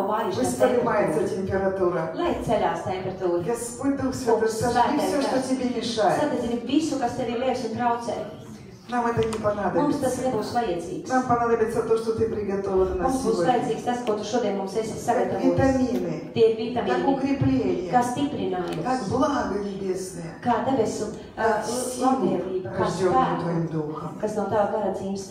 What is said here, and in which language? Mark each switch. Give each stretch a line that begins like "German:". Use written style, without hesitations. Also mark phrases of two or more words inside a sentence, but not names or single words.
Russian: Пусть
Latvian: vārīšanas
Russian: поднимается
Latvian: temperatūru,
Russian: температура.
Latvian: lai ceļās temperatūra.
Russian: Господь Дух Святой, сожги все, что тебе мешает.
Latvian: Sadedzini visu, kas tev ir liekas un traucē.
Russian: Нам это не
Latvian: Mums tas
Russian: понадобится.
Latvian: nebūs vajadzīgs.
Russian: Нам понадобится то, что ты приготовила для нас
Latvian: Mums būs
Russian: сегодня.
Latvian: vajadzīgs tas, ko tu šodien mums esi
Russian: Как
Latvian: sagatavojis.
Russian: витамины,
Latvian: Tie ir
Russian: как
Latvian: vitamīni,
Russian: укрепление,
Latvian: kā
Russian: как
Latvian: stiprinājums,
Russian: благо небесное.
Latvian: kā debesu
Russian: Как силу,
Latvian: labvēlība, kā
Russian: рожденную Твоим
Latvian: spēku,
Russian: Духом.
Latvian: kas no tava gara dzimst.